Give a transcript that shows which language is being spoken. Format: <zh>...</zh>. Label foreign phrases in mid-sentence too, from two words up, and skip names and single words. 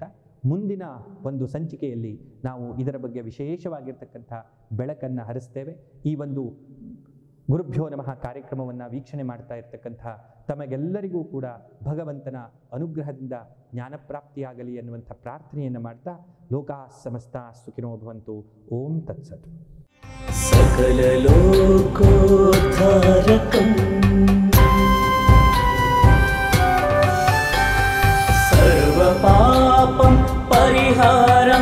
<kn>ಮುಂದಿನ ಒಂದು ಸಂಚಿಕೆಯಲ್ಲಿ ನಾವು ಇದರ ಬಗ್ಗೆ ವಿಶೇಷವಾಗಿರ್ತಕ್ಕಂಥ ಬೆಳಕನ್ನು ಹರಿಸ್ತೇವೆ. ಈ ಒಂದು ಗುರುಭ್ಯೋ ನಮಃ ಕಾರ್ಯಕ್ರಮವನ್ನು ವೀಕ್ಷಣೆ ಮಾಡ್ತಾ ಇರ್ತಕ್ಕಂಥ ತಮಗೆಲ್ಲರಿಗೂ ಕೂಡ ಭಗವಂತನ ಅನುಗ್ರಹದಿಂದ ಜ್ಞಾನಪ್ರಾಪ್ತಿಯಾಗಲಿ ಎನ್ನುವಂಥ ಪ್ರಾರ್ಥನೆಯನ್ನು ಮಾಡ್ತಾ</kn> <sa>ಲೋಕಾಃ ಸಮಸ್ತಾಃ ಸುಖಿನೋ ಭವಂತು. ಓಂ ತತ್ಸತ್. ಸಕಲ ಲೋಕೋದ್ಧಾರಕಂ ಸರ್ವ ಪಾಪಂ ಪರಿಹಾರಕಂ</sa>